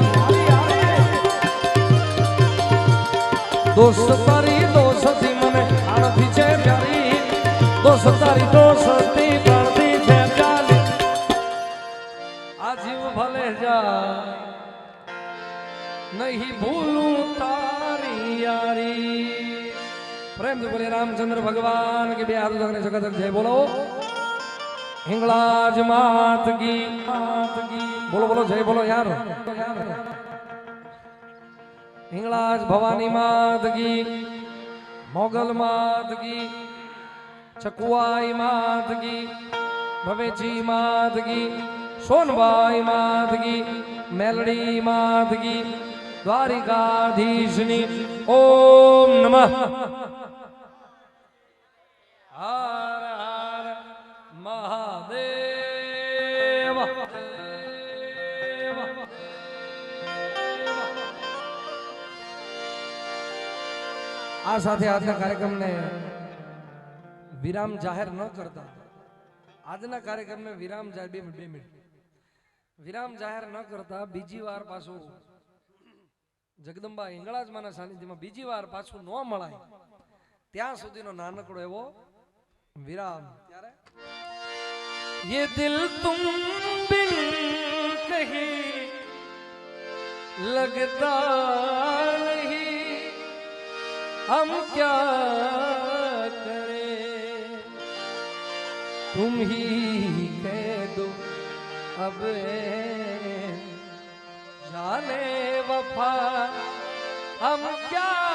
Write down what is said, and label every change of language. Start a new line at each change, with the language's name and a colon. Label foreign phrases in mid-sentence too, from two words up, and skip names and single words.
Gujarati: દોસ્ત તારી દોસ્તી મન અનથી છે પ્યારી, દોસ્ત તારી દોસ્તી પ્રણતી છે પ્યારી, આ જીવ ભલે જાય નહીં ભૂલું તારી યારી।
Hindi: प्रेम से बोले रामचंद्र भगवान के भी हाथ उठाने जगत जय बोलो। हिंगलाज मात की बोलो बोलो जय बोलो यार। हिंगलाज भवानी मात की, मोगल मात की, चकुआई मात की, भवेची मात की, सोनबाई मात की, मेलड़ी मात की,
Gujarati: द्वारिकाधीशनी
Sanskrit: ओम नमः।
Hindi: हर हर महादेव।
Gujarati: આ સાથે આજના કાર્યક્રમને વિરામ જાહેર ન કરતા, આજના કાર્યક્રમને વિરામ જાહેર 2 મિનિટ વિરામ જાહેર ન કરતા બીજી વાર પાછું જગદંબા હિંગળાજમાના સાનિધ્યમાં બીજી વાર પાછું ન મળાય ત્યાં સુધીનો નાનકડો એવો विराम।
Hindi: ये दिल तुम बिन कहीं लगता नहीं, हम क्या करें, तुम ही कह दो अब जाने वफा, हम क्या